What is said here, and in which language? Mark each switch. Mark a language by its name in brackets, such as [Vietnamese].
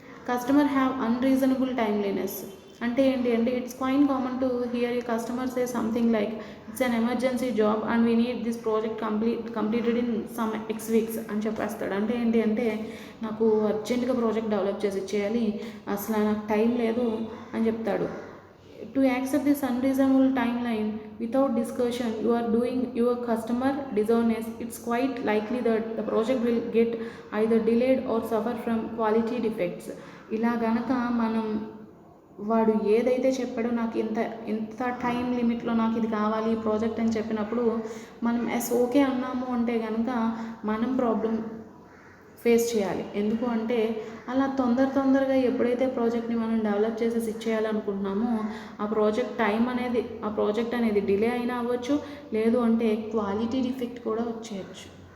[English] customer have unreasonable timeliness [Telugu] అంటే ఏంటి అంటే [English] it's quite common to hear a customer say something like it's an emergency job and we need this project completed in some x weeks [Telugu] అని చెప్పేస్తాడు. అంటే ఏంటి అంటే నాకు అర్జెంటుగా ప్రాజెక్ట్ డెవలప్ చేసి ఇచ్చేయాలి, అసలు నాకు టైం లేదు అని చెప్తాడు. [English] To accept this unreasonable timeline without discussion, you are doing your customer dishonest. It's quite likely that the project will get either delayed or suffer from quality defects. [Telugu] ఇలా గనక మనం వాడు ఏదైతే చెప్పాడో నాకు ఇంత టైం లిమిట్లో నాకు ఇది కావాలి ఈ ప్రాజెక్ట్ అని చెప్పినప్పుడు మనం ఓకే అన్నాము అంటే కనుక మనం ప్రాబ్లం ఫేస్ చేయాలి. ఎందుకు అంటే అలా తొందరగా ఎప్పుడైతే ప్రాజెక్ట్ని మనం డెవలప్ చేసేసి ఇచ్చేయాలనుకుంటున్నామో ఆ ప్రాజెక్ట్ అనేది డిలే అయినా అవ్వచ్చు, లేదు అంటే క్వాలిటీ డిఫెక్ట్ కూడా వచ్చేయచ్చు.